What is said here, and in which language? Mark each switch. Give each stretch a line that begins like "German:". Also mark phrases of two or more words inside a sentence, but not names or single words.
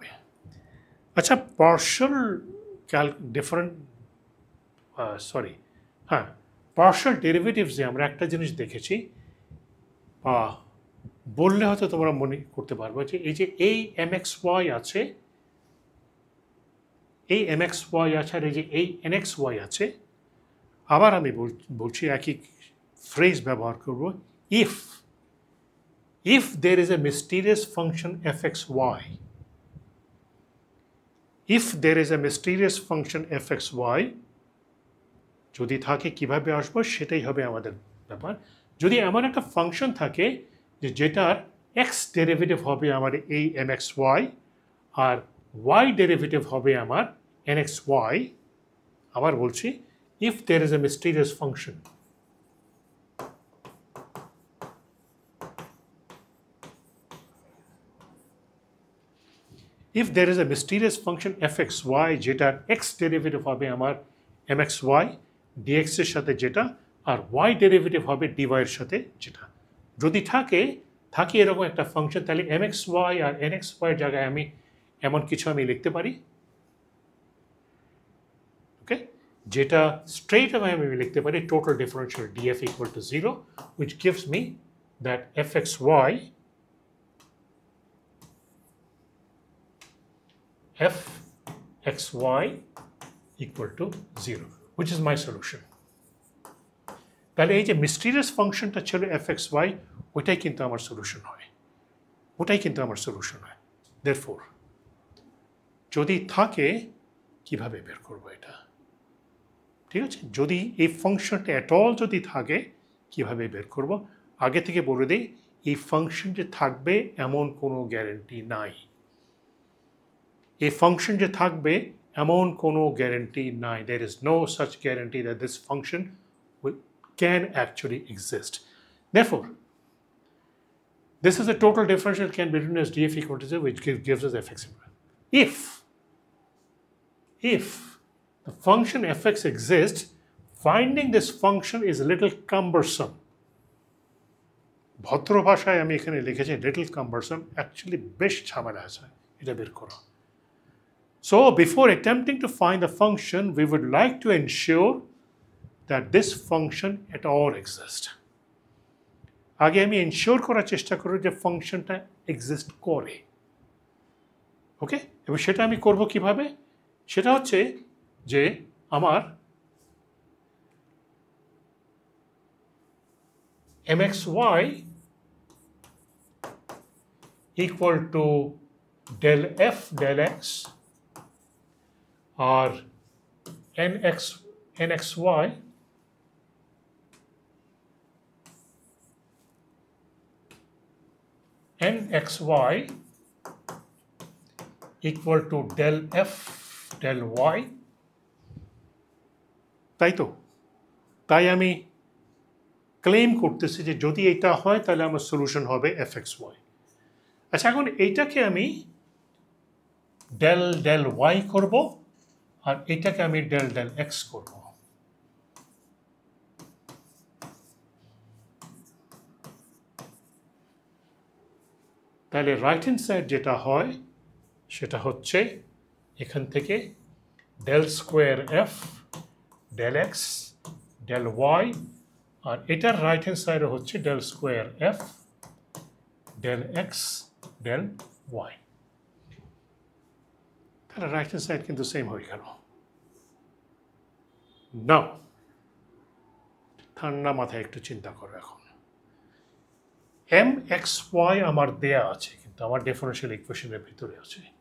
Bangla: আচ্ছা,
English: partial partial
Bangla: ডেরিভেটিভসে আমরা একটা জিনিস দেখেছি, বললে হয়তো তোমরা মনে করতে পারবে যে এই যে এই mxy আছে, এই mxy আছে, আর এই যে এই nxy আছে। আবার আমি বলছি একই ফ্রেজ ব্যবহার করব,
English: if there is a mysterious function fxy, if there is a mysterious function fxy,
Bangla: যদি থাকে কিভাবে আসবো সেটাই হবে আমাদের ব্যাপার। যদি এমন একটা ফাংশন থাকে যে যেটার
English: x derivative
Bangla: হবে আমার এই mxy আর
English: y derivative
Bangla: হবে আমার nxy, আবার বলছি
English: if there is a mysterious function, if there is a mysterious function fxy
Bangla: যেটার
English: x derivative
Bangla: হবে আমার mxy dx এর সাথে যেটা, আর
English: y derivative
Bangla: হবে dy এর সাথে যেটা, যদি থাকে এরকম একটা ফাংশন, তাহলে mxy আর nxy এর জায়গায় আমি এমন কিছু লিখতে পারি।
English: ওকে, যেটা straight away
Bangla: আমি লিখতে পারি
English: total differential df equal to 0, which gives me that fxy equal to 0, which is my solution.
Bangla: তাহলে এই যে মিস্টিরিয়াস ফাংশনটা ছিল fxy, ওইটাই কিন্তু আমার সলিউশন হয়, therefore যদি থাকে কিভাবে বের করব এটা, ঠিক আছে? যদি এই ফাংশনটা
English: at all
Bangla: যদি থাকে কিভাবে বের করব, আগে থেকে বলে দিই এই ফাংশন যে থাকবে এমন কোনো গ্যারান্টি নাই, এই ফাংশন যে থাকবে এমন কোনো গ্যারান্টি নাই।
English: There is no such guarantee that this function can actually exist. Therefore, this is the total differential can be written as df equal to 0, which gives us fx. If the function fx exists, finding this function is a little cumbersome.
Bangla: ভদ্র ভাষায় আমি এখানে লিখেছি
English: little cumbersome,
Bangla: actually বেশ ঝামেলা আছে এটা বের করা।
English: So before attempting to find the function, we would like to ensure that this function at all exists.
Bangla: আগে আমি এনশিওর করার চেষ্টা করব যে ফাংশনটা এক্সিস্ট করে, ওকে? এবং সেটা আমি করব কিভাবে? সেটা হচ্ছে যে আমার mxy
English: equal to del f del x or nxy equal to del f del y,
Bangla: তাই তো? তাই আমি ক্লেম করতেছি যে যদি এটা হয় তাহলে আমার সলিউশন হবে fxy। আচ্ছা, এখন এইটাকে আমি del y করব আর এটাকে আমি del x করব। তাহলে
English: right hand side
Bangla: যেটা হয় সেটা হচ্ছে এখান থেকে
English: del square f del x del y,
Bangla: আর এটার
English: right hand
Bangla: সাইডে হচ্ছে
English: del square f del x del y.
Bangla: তাহলে
English: right hand side
Bangla: কিন্তু সেম হয়ে গেল। নাও ঠান্ডা মাথায় একটু চিন্তা করো এখন। mxy আমার দেয়া আছে, কিন্তু আমার ডিফারেনশিয়াল ইকুয়েশনের ভিতরে আছে।